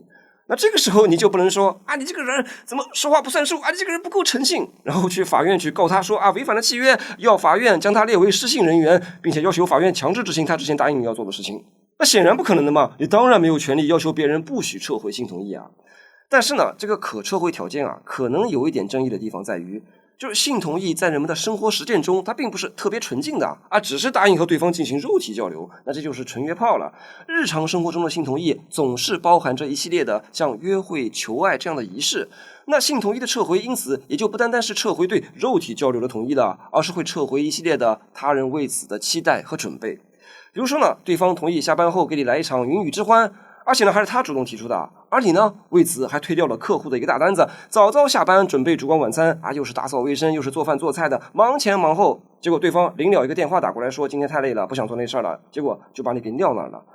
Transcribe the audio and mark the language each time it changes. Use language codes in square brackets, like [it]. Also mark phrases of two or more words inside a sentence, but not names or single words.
[zh] 那這個時候你就不能說你這個人怎麼說話不算数你這個人不夠誠信，然後去法院去告他說違反了契約，要法院將他列為失信人員，並且要求法院強制執行他之前答應你要做的事情。那顯然不可能的嘛，你當然沒有權利要求別人不許撤回性同意啊。但是呢，這個可撤回條件可能有一點爭議的地方在於，就是性同意在人們的生活實踐中，它並不是特別純淨的只是答应和對方進行肉體交流，那這就是純約炮了。日常生活中的性同意總是包含着一系列的像約會、求愛這樣的儀式，那性同意的撤回因此也就不單單是撤回對肉體交流的同意了，而是會撤回一系列的他人為此的期待和準備。比如說呢，對方同意下班後給你來一場雲雨之歡，而且呢還是他主動提出的，而你呢為此還推掉了客戶的一個大單子，早早下班準備燭光晚餐又是打掃衛生又是做飯做菜的，忙前忙後，結果對方臨了一個電話打過來說今天太累了不想做那事兒了，結果就把你給撂那兒了。